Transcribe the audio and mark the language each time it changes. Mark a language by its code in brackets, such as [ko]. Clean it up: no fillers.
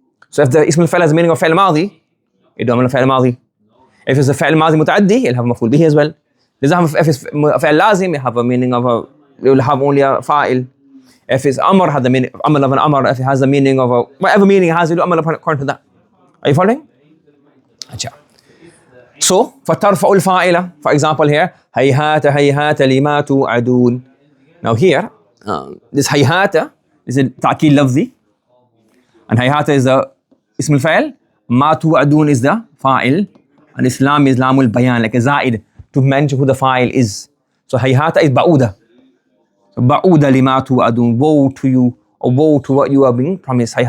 [en] So if the Ismul Fa'il has the meaning of fa'il madi, it will do amal fa'il madi. If it's a fa'il madi muta'addi, it will have maf'ul bihi as well. If it's fa'il lazim, it will have a meaning of it will have only a fa'il. If it's amr, has the meaning amal of an amr. If it has the meaning of whatever meaning it has, it will do amal according to that. Are you following? Achha. So, [ar] فَتَرْفَعُ الْفَاعِلَ, [en] for example here, [ar] هَيْهَاتَ هَيْهَاتَ لِمَا تُوعَدُونَ. [en] Now here, this hayhata is a ta'kid lafzi, and hayhata is the ism al-fa'il, ma tu'adun is the fa'il, and Islam is lamul bayan, like a za'id, to mention who the fa'il is. So hayhata is ba'uda. So ba'uda lima tu'adun, woe to you, or woe to what you are being promised.